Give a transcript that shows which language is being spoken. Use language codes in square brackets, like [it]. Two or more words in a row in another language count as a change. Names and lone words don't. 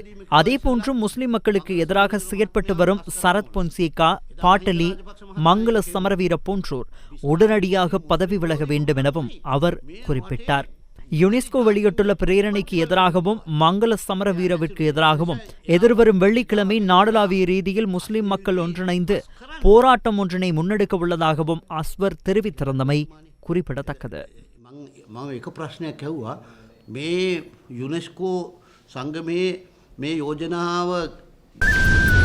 [ta] அதேபோன்று முஸ்லிம் மக்களுக்கு எதிராக செயற்பட்டு வரும் சரத் பொன்சேகா, பாட்டலி, மங்கள சமரவீர போன்றோர் உடனடியாக பதவி விலக வேண்டும் எனவும் அவர் குறிப்பிட்டார். யுனெஸ்கோ வெளியிட்டுள்ள பிரேரணைக்கு எதிராகவும் மங்கள சமரவீரவிற்கு எதிராகவும் எதிர்வரும் வெள்ளிக்கிழமை நாடளாவிய ரீதியில் முஸ்லிம் மக்கள் ஒன்றிணைந்து போராட்டம் ஒன்றினை முன்னெடுக்க உள்ளதாகவும் அஸ்வர் தெரிவித்திருந்தமை குறிப்பிடத்தக்கது. [si] මම එක ප්‍රශ්නයක් ඇහුවා මේ යුනෙස්කෝ සංගමේ මේ යෝජනාව